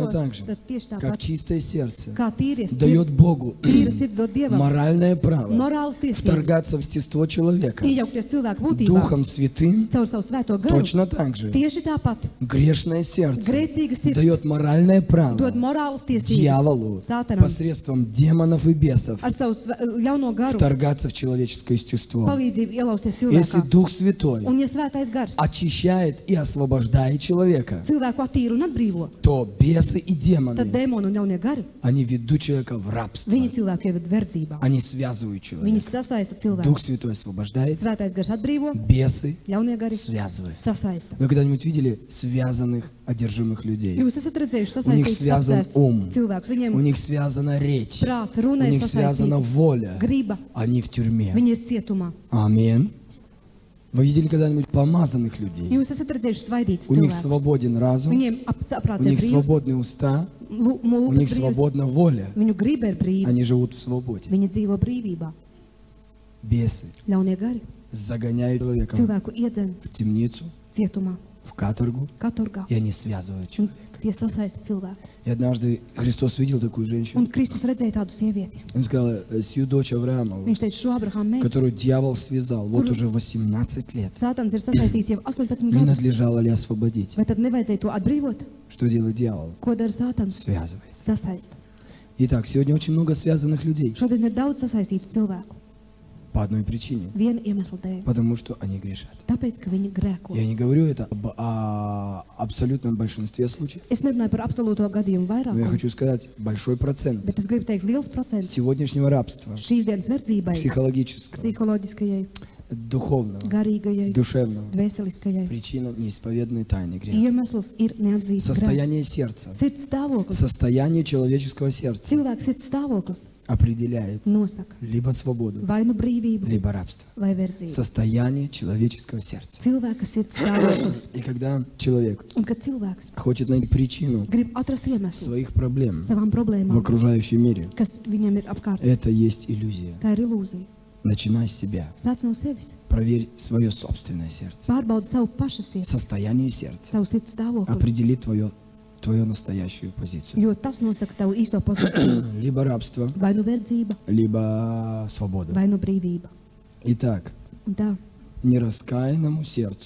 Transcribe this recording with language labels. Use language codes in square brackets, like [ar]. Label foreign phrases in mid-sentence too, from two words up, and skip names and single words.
[lv] grēko, [ru] так же, [lv] tad tieši [ru] как [lv] tāpat, [ru] чистое сердце [lv] kā tīries, [ru] дает Богу [lv] tīra sirds dod Dievam [ru] моральное право [lv] morāls tiesības, [ru] вторгаться в естество человека [lv] iejaukties cilvēku būtībā, [ru] Духом Святым, [lv] caur savu svēto garu. [ru] точно так же [lv] Tieši tāpat [ru] грешное сердце [lv] grēcīga sirds [ru] дает моральное право [lv] dod morāls tiesības [ru] дьяволу [lv] Sātanam [ru] посредством демонов и бесов [lv] ar savu ļauno garu [ru] вторгаться в человеческое естество. [lv] palīdzību ielausties [ru] Если [lv] cilvēkā. [ru] Дух Святой [lv] Un ja svētais gars [ru] очищает и освобождает человека, [lv] cilvēku attīra un atbrīvo, [ru] то бесы и [lv] tad [ru] демоны, [lv] dēmoni un ļaunie gari, [ru] они ведут человека в рабство. [lv] viņi cilvēku ieved verdzībā. [ru] Они связывают [lv] Viņi [ru] человека. [lv] sasaista cilvēku. [ru] Дух Святой освобождает, [lv] Svētais gars atbrīvo, [ru] бесы [lv] ļaunie gari [ru] связывают. [lv] sasaista. [ru] Вы когда-нибудь видели связанных, одержимых людей? [lv] Jūs esat redzējuši [ru] У них [lv] sasaistītus [ru] связан ум, [lv] cilvēkus. [ru] у [lv] Viņiem [ru] них связана речь, [lv] prāts, [ru] у [lv] runa ir [ru] них связана [lv] sasaistīta, [ru] воля. [lv] griba, [ru] Они в тюрьме. [lv] viņi ir cietumā. [ru] Аминь. Вы видели когда-нибудь помазанных людей? [lv] Jūs esat redzējuši svaidītus [ru] У них [lv] cilvēkus. [ru] свободен разум, [lv] Viņiem [ru] у [lv] aprāts ir [ru] них [lv] brīvs, [ru] свободные уста, у них [lv] mūkas brīvs, [ru] свободна воля. [lv] viņu griba ir brīva, [ru] Они живут в свободе. [lv] viņi dzīvo brīvībā. [ru] Бесы [lv] Ļaunie gari [ru] загоняют человека [lv] cilvēku iedzen [ru] в темницу, [lv] cietumā, [ru] в каторгу, [lv] katorgā, [ru] и они связывают [lv] un [ru] человека. [lv] tie sasaista cilvēku. [ru] И однажды Христос видел такую женщину. [lv] Un Kristus redzēja tādu sievieti. [ru] Он сказал, сию дочь Авраамову, [lv] Viņš teica, šo Abrahāmu meitu, [ru] которую дьявол связал, вот уже 18 лет, [lv] Sātans ir sasaistījis jau 18 [ru] не [lv] gadus. [ru] надлежало ли освободить? [lv] Vai tad nevajadzēja to atbrīvot? [ru] Что делает дьявол? [lv] Ko dara Sātans? [ru] Связывает. [lv] Sasaista. [ru] Итак, сегодня очень много связанных людей [lv] Šodien ir daudz sasaistītu cilvēku. [ru] по одной причине. [lv] Viena iemesla dēļ. [ru] Потому что они грешат. [lv] Tāpēc, ka viņi grēko. [ru] Я не говорю это о абсолютном большинстве случаев, [lv] Es nerunāju par absolūto gadījumu [ru] но я [lv] vairākumu, [ru] хочу сказать, большой процент [lv] bet es gribu teikt, liels procents [ru] сегодняшнего рабства, [lv] šīs dienas verdzībai, [ru] психологического, [lv] psiholoģiskajai, [ru] духовного, [lv] garīgajai, [ru] душевного, [lv] dvēseliskajai. [ru] причина неисповеданной тайны греха. [lv] Iemesls ir neatzīts [ru] Состояние [lv] grēks. [ru] сердца, [lv] Sirds stāvoklis, [ru] состояние человеческого сердца [lv] cilvēks sirds stāvoklis [ru] определяет [lv] nosaka [ru] либо свободу, [lv] vai nu brīvību, [ru] либо рабство. [lv] vai verdzību. [ru] Состояние человеческого сердца. [lv] Cilvēka sirds stāvoklis. [ru] И когда человек [lv] Un kad cilvēks [ru] хочет найти причину [lv] grib atrast iemeslu [ru] своих проблем [lv] savām [ru] в [lv] problēmām, [ru] окружающем мире, [lv] kas viņam ir apkārt, [ru] это есть иллюзия. [lv] tā ir ilūzija. [ru] Начинай с себя. [lv] Sāc no sevis, [ru] Проверь свое собственное сердце. [lv] pārbaudi savu paša sirdi, [ru] Состояние сердца [lv] savu sirds stāvokli, [ru] определит твою настоящую позицию. [lv] jo tas nosaka tavu īsto pozīciju. [ru] Либо рабство, [lv] Vai nu verdzība, [ru] либо свобода. [lv] vai nu brīvība. [ru] Итак, [lv] Un tā, [ru] нераскаянному сердцу